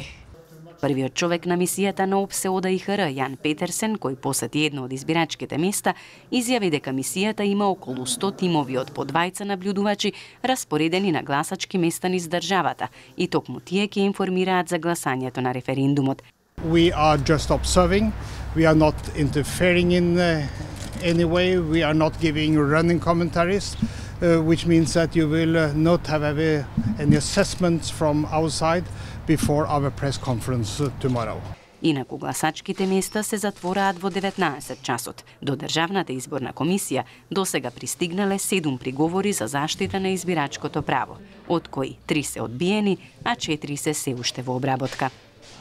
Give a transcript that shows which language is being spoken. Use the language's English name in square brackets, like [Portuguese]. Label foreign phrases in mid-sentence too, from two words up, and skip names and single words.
[Macedonian] Првиот човек на мисијата на ОПСЕ-ОДИХР, Јан Петерсен, кој посети едно од избирачките места, изјави дека мисијата има околу 100 тимови од по 20 наблюдувачи распоредени на гласачки места низ државата и токму тие ќе информираат за гласањето на референдумот. [English] We are just observing. We are not interfering in any way. We are not giving running commentaries, which means that you will not have any assessments from our side before our press conference tomorrow. [Macedonian] Инаку гласачките места се затвораат во 19 часот. До Државната изборна комисија досега пристигнале 7 приговори за заштита на избирачкото право, од кои 3 се одбиени, а 4 се уште во обработка.